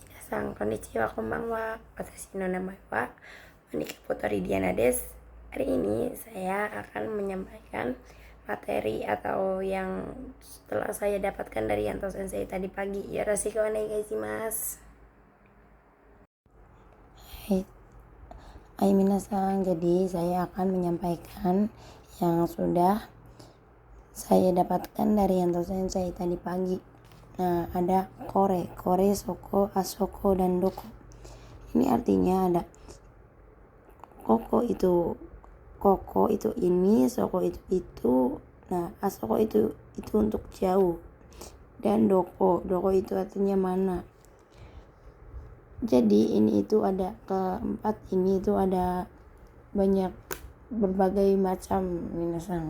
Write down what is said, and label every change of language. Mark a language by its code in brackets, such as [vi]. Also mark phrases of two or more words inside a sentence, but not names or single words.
[ja] みなさん、こんにちは、こんばんは. Watashi no namae wa Monika Putri Diana desu. [id] Hari ini saya akan menyampaikan materi atau yang setelah saya dapatkan dari Yanto Sensei tadi pagi. [ja] よろしくお願いします. [id] Hai minasan, jadi saya akan menyampaikan yang sudah saya dapatkan dari Yanto Sensei tadi pagi. Nah, ada [ja] これ、そこ、あそこ, [id] dan doko. Ini artinya ada koko itu ini, soko itu. Nah, asoko itu untuk jauh. Dan doko itu artinya mana. Jadi ini itu ada keempat, ini itu ada banyak berbagai macam minasan.